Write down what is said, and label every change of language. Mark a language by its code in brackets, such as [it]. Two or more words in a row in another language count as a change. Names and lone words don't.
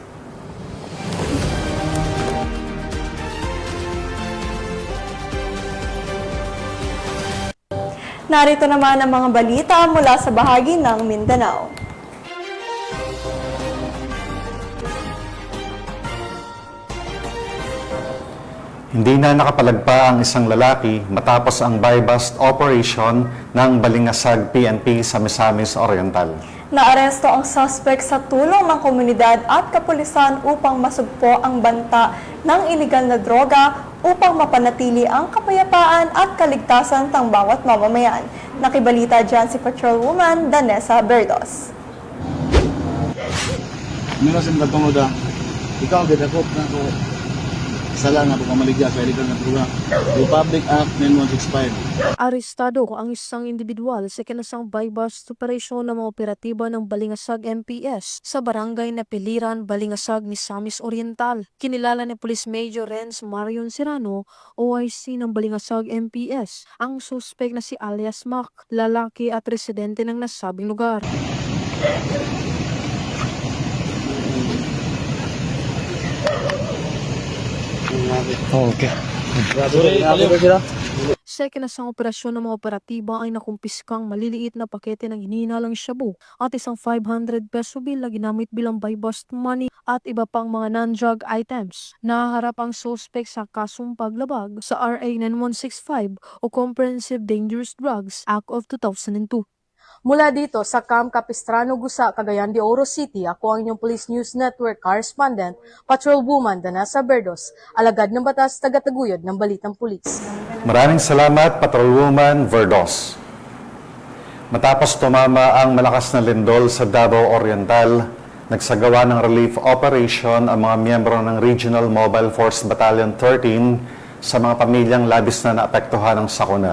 [tl] Narito naman ang mga balita mula sa bahagi ng Mindanao. Hindi na nakapalagpa ang isang lalaki matapos ang [en] buy-bust operation [tl] ng Balingasag PNP sa Misamis Oriental. Naaresto ang suspect sa tulong ng komunidad at kapulisan upang masugpo ang banta ng iligal na droga upang mapanatili ang kapayapaan at kaligtasan ng bawat mamamayan. Nakibalita dyan si Patrolwoman Danessa Berdos. [ceb] Minasin na tungod ikaw gidakop na ko sala na pagkamaligya sa illegal na droga. Republic Act 9165. [tl] Arestado ang isang individual sa kinasang buy-bust operasyon ng mga operatiba ng Balingasag MPS sa barangay na Piliran, Balingasag, Misamis Oriental. Kinilala ni Police Major Renz Marion Serrano, OIC ng Balingasag MPS, ang suspect na si alias Mac, lalaki at residente ng nasabing lugar. Okay. Sa kinasang operasyon ng mga operatiba ay nakumpiskang maliliit na pakete ng hinihinalang shabu at isang 500 peso bill na ginamit bilang [en] buy-bust money [tl] at iba pang mga [en] non-drug items. [tl] Nahaharap ang suspect sa kasong paglabag sa RA 9165 o Comprehensive Dangerous Drugs Act of 2002. Mula dito sa Camp Capistrano, Gusa, Cagayan de Oro City, ako ang inyong Police News Network Correspondent, Patrolwoman Danessa Berdos, alagad ng batas, tagataguyod ng balitang pulis. Maraming salamat, Patrolwoman Verdos. Matapos tumama ang malakas na lindol sa Davao Oriental, nagsagawa ng relief operation ang mga miyembro ng Regional Mobile Force Battalion 13 sa mga pamilyang labis na naapektuhan ng sakuna.